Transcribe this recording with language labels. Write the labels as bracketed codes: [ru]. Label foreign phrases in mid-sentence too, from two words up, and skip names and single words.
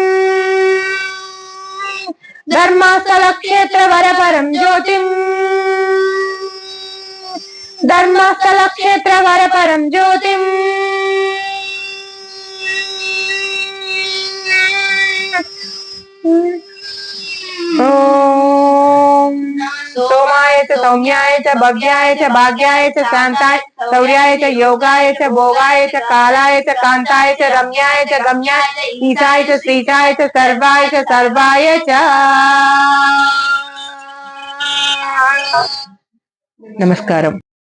[sa] ధర్మస్థల క్షేత్ర వరపరం జ్యోతిం ధర్మస్థల క్షేత్ర వరపరం జ్యోతిం ఓం సోమాయ च सौम्याय च भव्याय च भाग्याय च शांताय शौर्याय च योगाय च भोगाय च कालाय च कांताय च रम्याय च गम्याय ईशाय च श्रीशाय च सर्वाय च। [te] नमस्कारम।